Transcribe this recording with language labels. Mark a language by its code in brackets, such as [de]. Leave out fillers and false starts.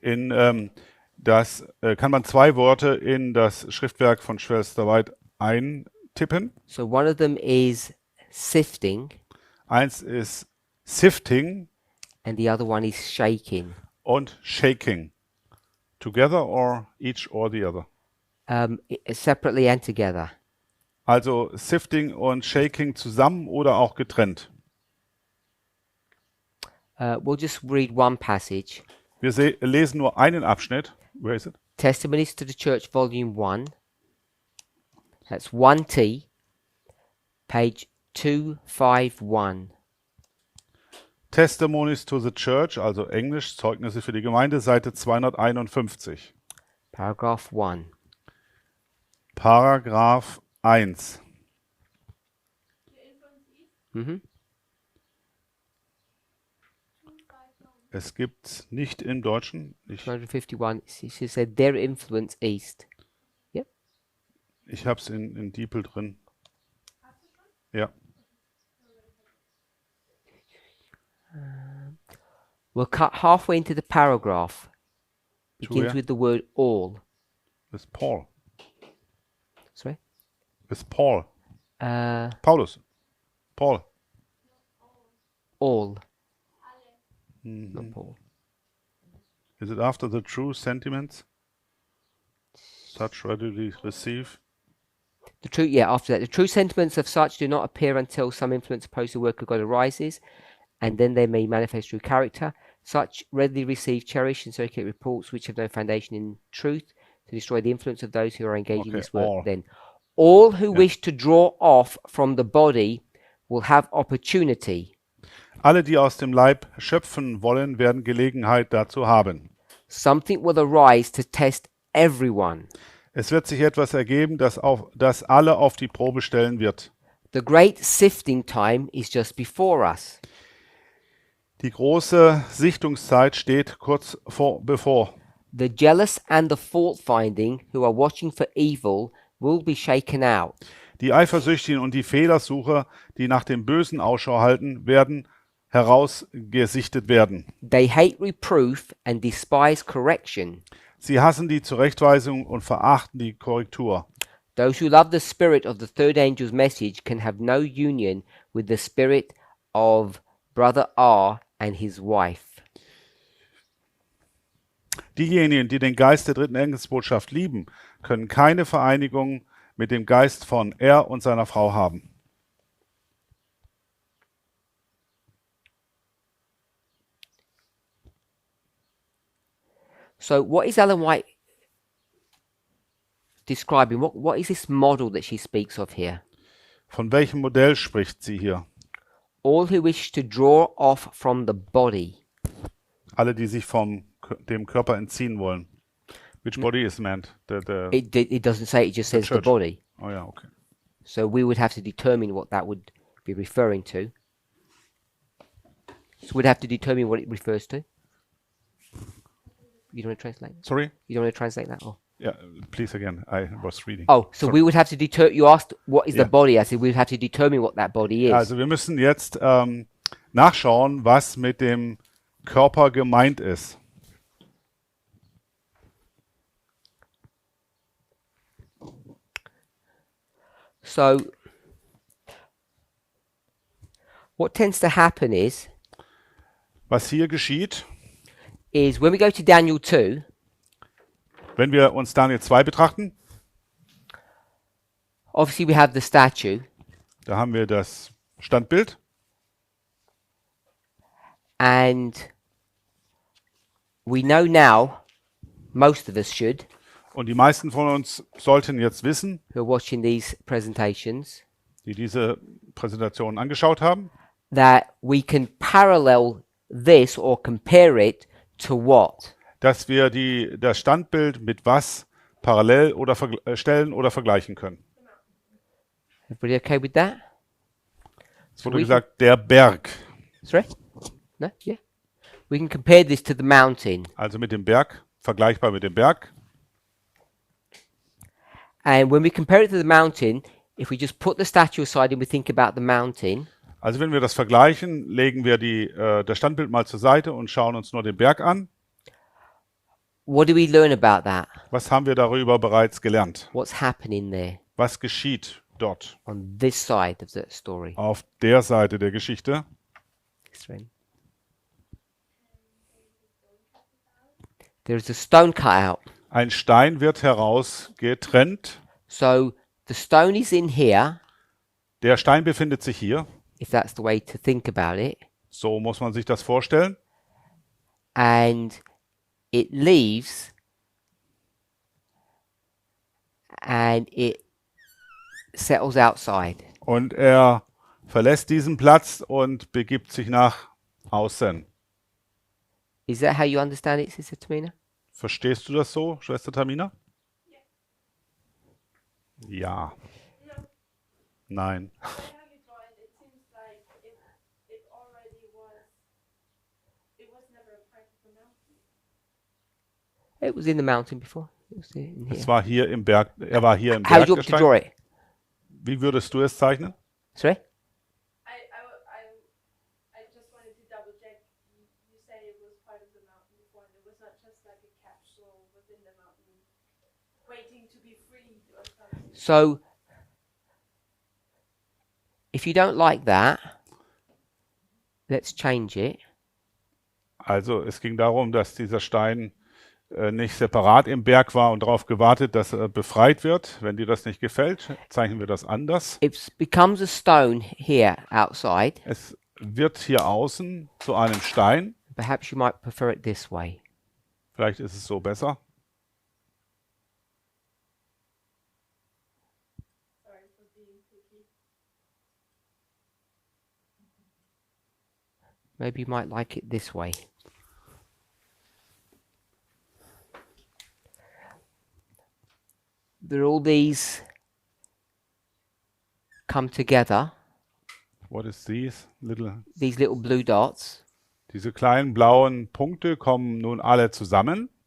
[de] Kann man 2 Worte in das Schriftwerk von Schwester White eintippen. [en] So one of them is sifting, [de] Eins ist sifting [en] and the other one is shaking. und shaking. Together or each or the other? Separately and together. [de] Also sifting und shaking zusammen oder auch getrennt. [en] We'll just read one passage. [de] Wir lesen nur einen Abschnitt. [en] Where is it? Testimonies to the Church, Volume 1. That's 1T, page 251. [de] Testimonies to the Church, also Englisch, Zeugnisse für die Gemeinde, Seite 251. [en] Paragraph 1. Paragraph 1. Mhm. [de] Es gibt nicht im Deutschen. 251. [en] She said their influence east. [de] Ich habe es in Diepel drin. Ja. [en] We'll cut halfway into the paragraph. To Begins where? with the word all. With Paul. Sorry? With Paul. Uh, [de] Paulus. Paul. [en] all. Mhm. Not Paul. Is it after the true sentiments? Such readily receive. The true, yeah, after that. The true sentiments of such do not appear until some influence opposed to the work of God arises, and then they may manifest true character. Such readily receive, cherish, and circulate reports which have no foundation in truth to destroy the influence of those who are engaged in Okay, this work. all. Then, all who Yeah. wish to draw off from the body will have opportunity. [de] Alle, die aus dem Leib schöpfen wollen, werden Gelegenheit dazu haben. [en] Something will arise to test everyone. [de] Es wird sich etwas ergeben, das alle auf die Probe stellen wird. [en] The great sifting time is just before us. [de] Die große Sichtungszeit steht kurz bevor. [en] The jealous and the fault-finding who are watching for evil will be shaken out. [de] Die Eifersüchtigen und die Fehlersucher, die nach dem Bösen Ausschau halten, werden herausgesichtet werden. [en] They hate reproof and despise correction. [de] Sie hassen die Zurechtweisung und verachten die Korrektur. [en] Those who love the spirit of the third angel's message can have no union with the spirit of Brother R and his wife. [de] Diejenigen, die den Geist der dritten Engelsbotschaft lieben, können keine Vereinigung mit dem Geist von er und seiner Frau haben. [en] So what is Ellen White describing? What is this model that she speaks of here? [de] Von welchem Modell spricht sie hier? [en] All who wish to draw off from the body. [de] Alle, die sich dem Körper entziehen wollen. [en] Which body is meant? It doesn't say, it just says the church. body. [de] Oh ja, okay. [en] So we would have to determine what that would be referring to. So we'd have to determine what it refers to. You don't want to translate that? Sorry? You don't want to translate that? Or? Yeah, please again. I was reading. Oh, so Sorry. we would have to you asked what is Yeah. the body? I said we would have to determine what that body is. [de] Also wir müssen jetzt nachschauen, was mit dem Körper gemeint ist. [en] So what tends to happen is [de] Was hier geschieht, [en] when we go to Daniel 2, [de] wenn wir uns Daniel 2 betrachten, [en] obviously we have the statue. [de] Da haben wir das Standbild. [en] And we know now, most of us should, [de] Und die meisten von uns sollten jetzt wissen, [en] who are watching these presentations, [de] die diese Präsentation angeschaut haben, [en] that we can parallel this or compare it to what? [de] dass wir das Standbild mit was parallel oder stellen oder vergleichen können. [en] Everybody okay with that? [de] Es wurde gesagt, der Berg. [en] Sorry? No? Yeah. We can compare this to the mountain. [de] Also mit dem Berg, vergleichbar mit dem Berg. [en] And when we compare it to the mountain, if we just put the statue aside and we think about the mountain, [de] Also wenn wir das vergleichen, legen wir das Standbild mal zur Seite und schauen uns nur den Berg an. [en] what do we learn about that? [de] Was haben wir darüber bereits gelernt? [en] What's happening there [de] Was geschieht dort [en] on this side of the story? [de] auf der Seite der Geschichte? [en] There's a stone cut out. [de] Ein Stein wird herausgetrennt. [en] So the stone is in here, [de] Der Stein befindet sich hier. [en] if that's the way to think about it, [de] So muss man sich das vorstellen. [en] and it leaves and it settles outside. [de] Und er verlässt diesen Platz und begibt sich nach außen. [en] Is that how you understand it, Sister Tamina? [de] Verstehst du das so, Schwester Tamina? Ja. [en] No, [de] Nein. [en] I have it right. It seems like it already was. It was never a part of the mountain. It was in the mountain before. It was in here. [de] Es war hier im Berg. Er war hier im [en] How [de] Berg. [en] do you [de] Der [en] want me to draw [de] Stein. [en] it? [de] Wie würdest du es zeichnen? [en] Sorry? I just wanted to double check. You say it was part of the mountain before, and it was not just like a capsule within the mountain, waiting to be freed or something. So, if you don't like that, let's change it. [de] Also es ging darum, dass dieser Stein nicht separat im Berg war und darauf gewartet, dass er befreit wird. Wenn dir das nicht gefällt, zeichnen wir das anders. [en] It becomes a stone here outside. [de] Es wird hier außen zu einem Stein. [en] Perhaps you might prefer it this way. [de] Vielleicht ist es so besser. [en] Sorry for being picky. Maybe you might like it this way. There are all these come together, What is these little? these little blue dots, [de] Diese kleinen blauen Punkte kommen nun alle zusammen.